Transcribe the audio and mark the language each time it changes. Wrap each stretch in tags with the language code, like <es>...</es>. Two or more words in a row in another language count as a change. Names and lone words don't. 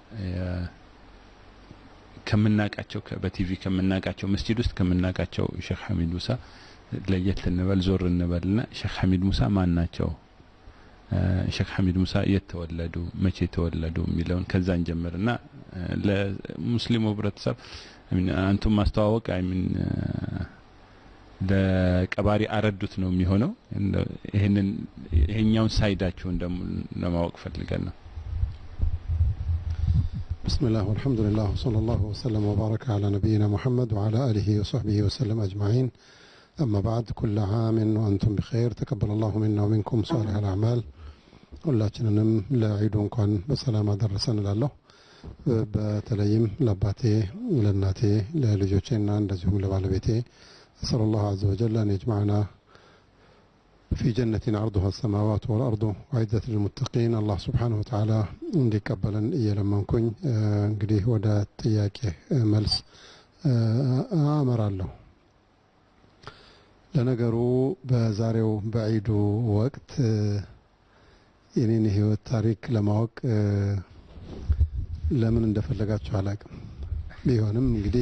<am>ከምናቃቸው በቲቪ ከምናቃቸው መስጂድ ውስጥ ከምናቃቸው ሼክ ሐሚድ ሙሳ ለየት እንበል ዞር እንበልና ሼክ ሐሚድ ሙሳ ማን ናቸው ሼክ ሐሚድ ሙሳ የተወለዱ መቼ ተወለዱ የሚለውን ከዛን ጀምርና ለሙስሊሙ ህብረተሰብ አንቱም ማስተዋወቅ ለቀባሪ አረዱት ነው የሚሆነው ይሄኛውን ሳይዳቸውን ደሞ ለማወቅ ፈልገን ነው</am> <ar>بسم الله والحمد لله وصلى الله وسلم وبارك على نبينا محمد وعلى آله وصحبه وسلم أجمعين أما بعد كل عام وأنتم بخير تقبل الله منا ومنكم صالح الأعمال</ar> <am>ሁላችንንም ለዒዱን እንኳን በሰላም አደረሰን እላለሁ በተለይም ለአባቴ ለእናቴ ለልጆቼና እንደዚሁም ለባለቤቴ</am> <ar>أسأل الله عز وجل أن يجمعنا في جنة عرضها السماوات والأرض وعدة للمتقين الله سبحانه وتعالى</ar> <am>እንዲቀበለን እየለመንኩኝ እንግዲህ ወደ ጥያቄ መልስ አመራለሁ ለነገሩ በዛሬው በዒዱ ወቅት የኔን ህይወት ታሪክ ለማወቅ ለምን እንደፈለጋችሁ አላውቅም ቢሆንም እንግዲህ</am>